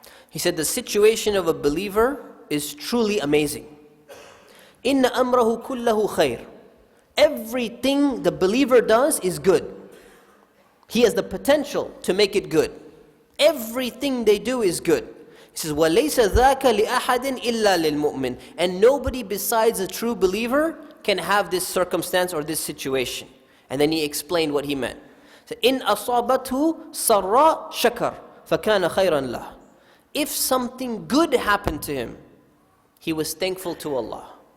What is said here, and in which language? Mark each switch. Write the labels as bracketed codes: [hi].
[en] He said, the situation of a believer is truly amazing. [ar] Inna amrahu kullahu khair. [en] Everything the believer does is good. He has the potential to make it good. Everything they do is good. He says, [ar] وَلَيْسَ ذَاكَ لِأَحَدٍ إِلَّا لِلْمُؤْمِنِ. [en] And nobody besides a true believer can have this circumstance or this situation. And then he explained what he meant. [ar] So, إِنْ أَصَابَتْهُ سَرَّاء شَكَرْ فَكَانَ خَيْرًا لَهُ. [en] If something good happened to him, he was thankful to Allah.